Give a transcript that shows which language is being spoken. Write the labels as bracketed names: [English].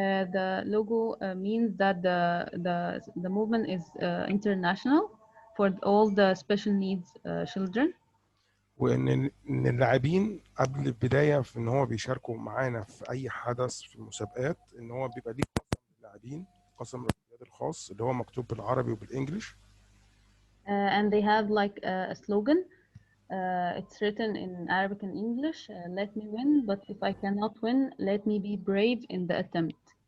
[English] The logo means that the movement is international for all the special needs children. [Arabic] وان اللاعبين قبل البدايه في ان هو بيشاركوا معانا في اي حدث في المسابقات، ان هو بيبقى ليه قسم للاعبين، قسم الاولمبياد الخاص اللي هو مكتوب بالعربي وبالانجلش. [English] And they have like a slogan. It's written in Arabic and English. Let me win, but if I cannot win, let me be brave in the attempt.